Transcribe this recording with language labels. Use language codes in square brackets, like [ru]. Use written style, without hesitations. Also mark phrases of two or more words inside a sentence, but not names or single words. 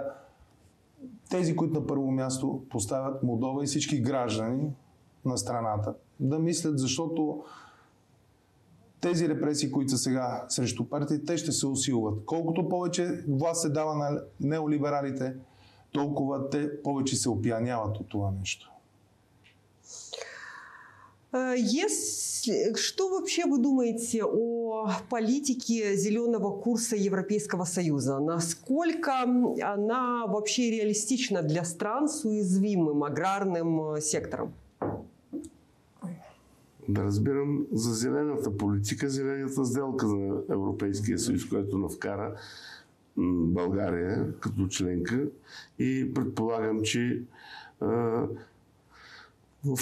[bg] Тези, които на първо място поставят Молдова и всички граждани на страната. Да мислят, защото тези репресии, които са сега срещу партии, те ще се усилват. Колкото повече власт се дава на неолибералите, толкова те повече се опияняват от това нещо. [ru] Что вообще вы думаете о политике зеленого курса Европейского Союза? Насколько она вообще реалистична для стран с уязвимым аграрным сектором? [bg] Да разбирам за зелената политика, зелената сделка на Европейския съюз, която навкара България като членка, и предполагам, че в